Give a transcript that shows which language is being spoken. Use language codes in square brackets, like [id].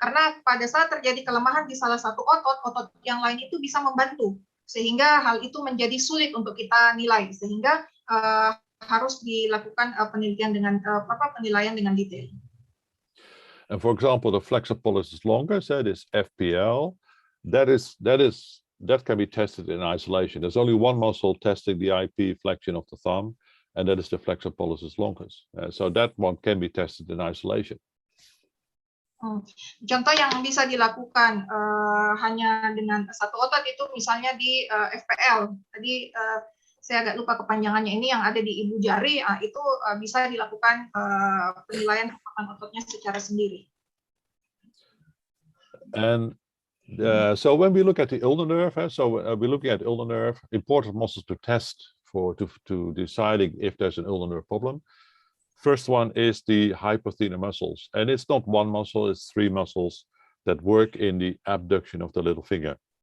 [id] Karena pada saat terjadi kelemahan di salah satu otot yang lain itu bisa membantu. Sehingga hal itu menjadi sulit untuk kita nilai. Sehingga harus dilakukan penelitian dengan penilaian dengan detail. [en] And for example, the flexor pollicis longus, that is FPL, that can be tested in isolation. There's only one muscle testing the IP flexion of the thumb, and that is the flexor pollicis longus. So that one can be tested in isolation. [id] Contoh yang bisa dilakukan hanya dengan satu otot itu misalnya di FPL. Tadi saya agak lupa kepanjangannya ini yang ada di ibu jari, itu bisa dilakukan penilaian kekuatan ototnya secara sendiri. [en] And so when we look at the ulnar nerve, we're looking at ulnar nerve, important muscles to test to deciding if there's an ulnar nerve problem. First one is the hypothenar muscles, and it's not one muscle, it's 3 muscles that work in the abduction of the little finger.